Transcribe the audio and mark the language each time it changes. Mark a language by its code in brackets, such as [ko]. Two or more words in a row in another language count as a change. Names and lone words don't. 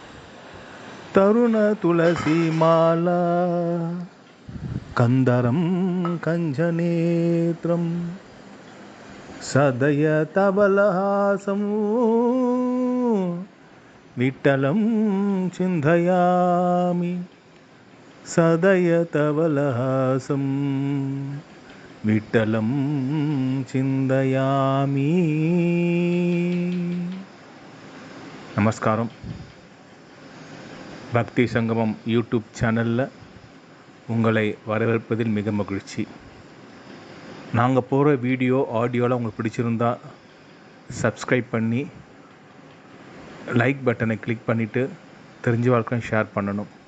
[sa] तरुणतुलसीमाला कन्दरं कञ्जनेत्रं सदयतबलहासं विठ्ठलं चिन्तयामि सदयतबलहासं विठ्ठलं चिन्तयामि. [ta] நமஸ்காரம். பக்தி சங்கமம் யூடியூப் சேனலில் உங்களை வரவேற்பதில் மிக மகிழ்ச்சி. நாங்கள் போகிற வீடியோ ஆடியோலாம் உங்களுக்கு பிடிச்சிருந்தா சப்ஸ்கிரைப் பண்ணி லைக் பட்டனை கிளிக் பண்ணிவிட்டு தெரிஞ்ச வாழ்க்கையும் ஷேர் பண்ணணும்.